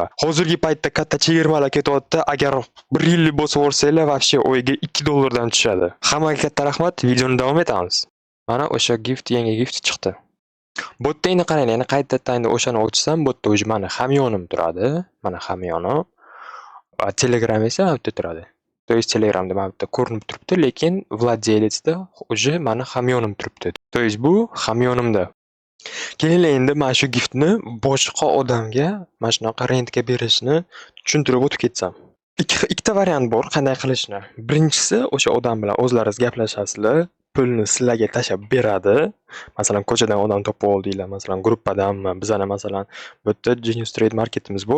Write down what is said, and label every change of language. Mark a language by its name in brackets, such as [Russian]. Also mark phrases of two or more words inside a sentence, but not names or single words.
[Uzbek] Hozirgi paytda katta chegirmalar ketyapti. Agar 1 yillik bo'lsa o'rsanglar, vobshe o'yiga $2 dan tushadi. Hammaga katta rahmat. Videoni davom etamiz. Mana o'sha yangi gift chiqdi. Bu yerda endi qarang, yana qaytadan endi o'shani ochsam, bu yerda mana hamyonim turadi. Mana hamyonim. Telegram esa bu yerda turadi. [Russian] То есть [Uzbek] Telegramda mana bitta ko'rinib turibdi, lekin vладелецda уже mana hamyonim turibdi. [Russian] То есть [Uzbek] bu hamyonimda. Keling endi mana shu giftni boshqa odamga mana shunaqa rentga berishni tushuntirib o'tib ketsam. Ikkita variant bor qanday qilishni. Birinchisi o'sha odam bilan o'zlaringiz gaplashasizlar, pulni sizlarga tashab beradi. Masalan, ko'chadan odam topib oldinglar, masalan, gruppadanmi, bizani masalan, bu yerda Genius Trade marketimiz bor.